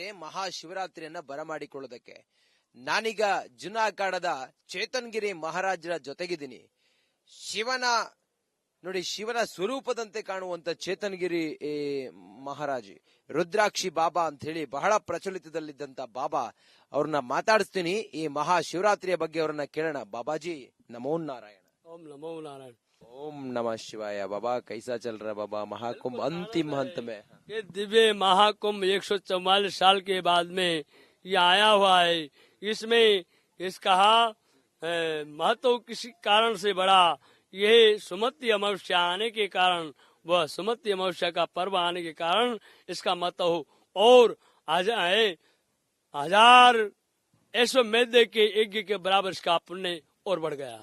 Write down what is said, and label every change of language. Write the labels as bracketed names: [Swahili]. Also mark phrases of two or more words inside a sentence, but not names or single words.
[Kannada] ಮಹಾಶಿವರಾತ್ರಿಯನ್ನ ಬರಮಾಡಿಕೊಳ್ಳೋದಕ್ಕೆ ನಾನೀಗ ಜುನಾಗಢದ ಚೇತನ್ಗಿರಿ ಮಹಾರಾಜರ ಜೊತೆಗಿದ್ದೀನಿ. ಶಿವನ ಸ್ವರೂಪದಂತೆ ಕಾಣುವಂತ ಚೇತನ್ಗಿರಿ ಮಹಾರಾಜ್ ರುದ್ರಾಕ್ಷಿ ಬಾಬಾ ಅಂತ ಹೇಳಿ ಬಹಳ ಪ್ರಚಲಿತದಲ್ಲಿದ್ದಂತ ಬಾಬಾ ಅವ್ರನ್ನ ಮಾತಾಡಿಸ್ತೀನಿ. ಈ ಮಹಾಶಿವರಾತ್ರಿಯ ಬಗ್ಗೆ ಅವ್ರನ್ನ ಕೇಳೋಣ. [Hindi] बाबाजी नमो नारायण. ओम नमो नारायण। ओम नमः शिवाय। बाबा कैसा चल रहा है बाबा महाकुंभ अंतिम अंत में? ये दिव्य महाकुंभ 144 साल के बाद में ये आया हुआ है। इसमें इसका महत्व किसी कारण से बड़ा, ये सुमति अमावस्या आने के कारण, वह सुमति अमावस्या का पर्व आने के कारण इसका महत्व और आज आए 1000 अश्वमेध के यज्ञ के बराबर इसका पुण्य और बढ़ गया।